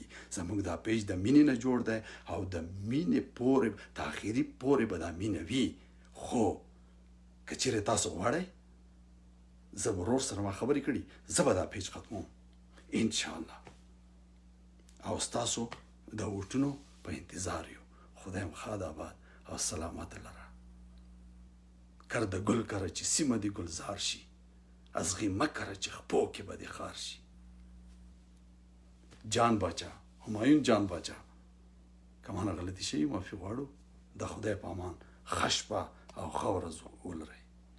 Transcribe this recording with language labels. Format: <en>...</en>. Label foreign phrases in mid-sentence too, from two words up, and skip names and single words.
<ps>زموږ دا پیج د مینې نه جوړ دی، او د مینې پورې د اخري پورې به دا مینه وي. خو که چېرې تاسو غواړئ، زه به ورور سره ما خبرې کړي، زه به دا پیج ختموم انشاءالله. او ستاسو د ووټونو په انتظار یو. خدای م ښاد آباد او سلامت لره. کرده گل کره چې سیمه دی گلزار شي، از غی مکره چې خپو کې به دی خار شي. جان باچا، همایون جان باچا، که مانه غلطی شوي معافي غواړو. د خدای په امان ښه شپه او ښه ورځ ولرئ.</ps>